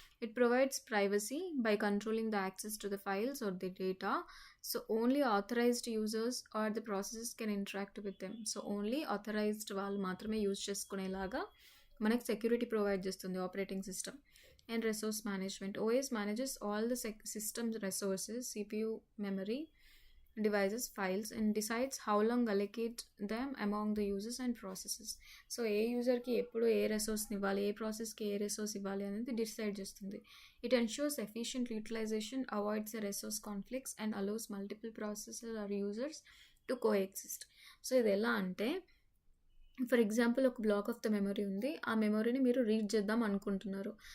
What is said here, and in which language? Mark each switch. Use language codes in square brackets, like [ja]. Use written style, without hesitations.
[en] It provides privacy by controlling the access to the files or the data. So only authorised users or the processes can interact with them. [te] So only authorised వాళ్ళు మాత్రమే use చేసుకునేలాగా మనకి security provide చేస్తుంది operating system. [en] And resource management. OS manages all the system resources, CPU, memory, devices, files and decides how long allocate them among the users and processes. [te] So ఏ యూజర్కి ఎప్పుడు ఏ రిసోర్స్ని ఇవ్వాలి, ఏ ప్రాసెస్కి ఏ resource ఇవ్వాలి అనేది decide చేస్తుంది. [en] It ensures efficient utilisation, avoids the resource conflicts and allows multiple processes or users to coexist. [te] So ఇది ఎలా అంటే for example ఒక black of the memory ఉంది, ఆ మెమరీని మీరు రీడ్ చేద్దాం అనుకుంటున్నారు.